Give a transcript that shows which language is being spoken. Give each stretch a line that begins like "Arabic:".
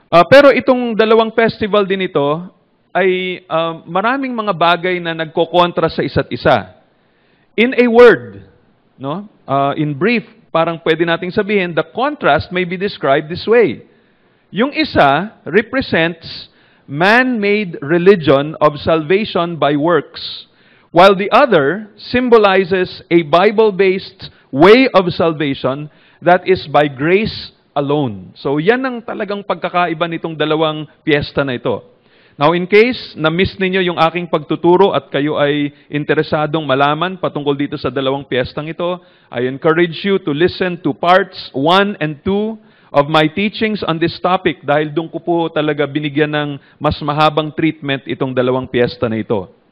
Filipino: Pero itong dalawang festival din ito ay maraming mga bagay na nagkokontra sa isa't isa.
English: In a word, in brief,
Filipino: parang pwede nating sabihin,
English: the contrast may be described this way.
Filipino: Yung isa
English: represents man-made religion of salvation by works, while the other symbolizes a Bible-based way of salvation that is by grace alone.
Filipino: So yan ang talagang pagkakaiba nitong dalawang piyesta na ito.
English: Now in case
Filipino: na-miss ninyo yung aking pagtuturo at kayo ay interesadong malaman patungkol dito sa dalawang piyestang ito,
English: I encourage you to listen to parts 1 and 2 of my teachings on this topic
Filipino: dahil doon ko po talaga binigyan ng mas mahabang treatment itong dalawang piyesta na ito.